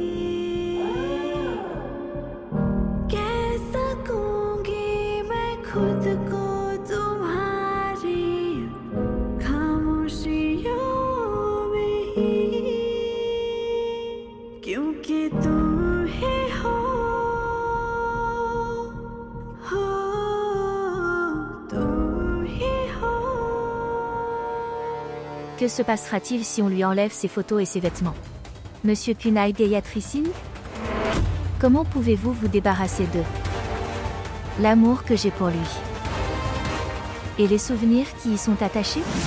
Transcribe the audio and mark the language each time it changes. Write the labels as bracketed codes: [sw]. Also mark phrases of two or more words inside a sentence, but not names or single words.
[hi] कह सकूंगी मैं खुद को तुम्हारी खामोशियों में ही, क्योंकि तुम ही हो तुम ही हो। [fr] Que se passera-t-il si on lui enlève ses photos et ses vêtements? Monsieur Kunai Gayatricine? Comment pouvez-vous vous débarrasser de l'amour que j'ai pour lui? Et les souvenirs qui y sont attachés?